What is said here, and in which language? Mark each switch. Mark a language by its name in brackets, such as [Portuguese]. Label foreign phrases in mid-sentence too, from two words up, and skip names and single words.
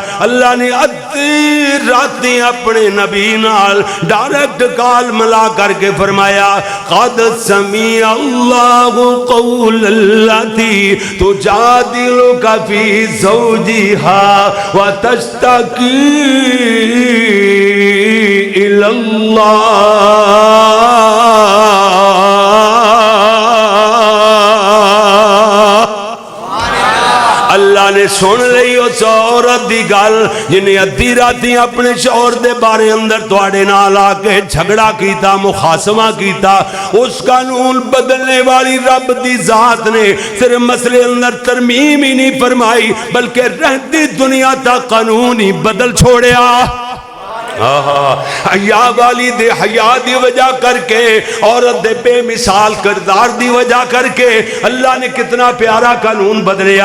[Punjabi] اللہ نے ادھی راتی اپنے نبی نال ڈائریکٹ کال ملا کر کے فرمایا [Arabic] قد سمیع اللہ قول التی تجادلک فی زوجہا وتشتکی الی اللہ۔ [Punjabi] اللہ نے سن لئی اس عورت دی گل جنہیں ادھی راتی اپنے شوہر دے بارے اندر تواڈے نال آ کے جھگڑا کیتا، مخاصمہ کیتا۔ اس قانون بدلنے والی رب دی ذات نے صرف مسئلے اندر ترمیم ہی نہیں فرمائی بلکہ رہتی دنیا تک قانون ہی بدل چھوڑیا۔ حیا والی دے حیا دی وجہ کر کے، عورت دے بے مثال کردار دی وجہ کر کے اللہ نے کتنا پیارا قانون بدلیا۔